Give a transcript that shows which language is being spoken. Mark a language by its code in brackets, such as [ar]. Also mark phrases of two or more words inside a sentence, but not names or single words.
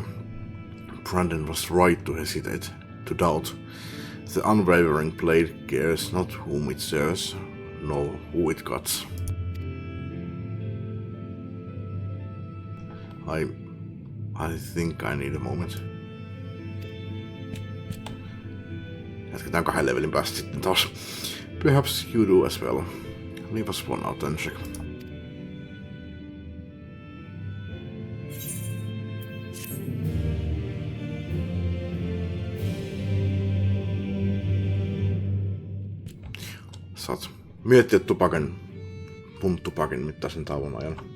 [en] Brandon was right to hesitate, to doubt. The unwavering blade cares not whom it serves, nor who it cuts. I think I need a moment. [fi] Jatketaan 2 levelin päästä sitten taas. [en] Perhaps you do as well. Leave us one out and check. [fi] Saat miettiä mun tupakin mittaisen tauon ajan.